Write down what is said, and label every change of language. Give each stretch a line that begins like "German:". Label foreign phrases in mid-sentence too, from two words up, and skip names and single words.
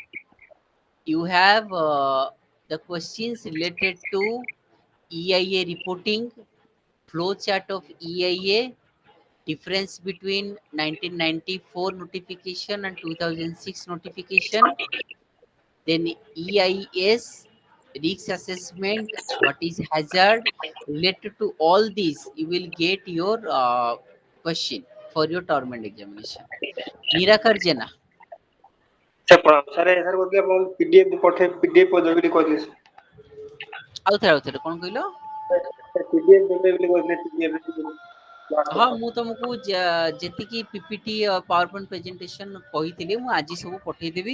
English: you have the questions related to EIA reporting, flow chart of EIA, difference between 1994 notification and 2006 notification, then EIS, risk assessment, what is hazard, related to all these, you will get your question for your government examination. Nirakar Jena.
Odia: ସାର୍ ପ୍ରଣାମ ସାର୍ ସାର୍ ବୋଧେ ଆପଣ ପିଡିଏଫ୍ ପଠେଇ ପିଡିଏଫ୍ କରିଦେବେ ବୋଲି କହିଥିଲେ ଆଉଥରେ କ'ଣ କହିଲ? ସାର୍ ପିଡିଏଫ୍ ଦେବେ ବୋଲି କହିଥିଲେ ପିଡିଏଫ୍ ହଁ, ମୁଁ ତମକୁ ଯେତିକି
English: PPT power point presentation
Odia: କହିଥିଲି ମୁଁ ଆଜି ସବୁ ପଠେଇଦେବି।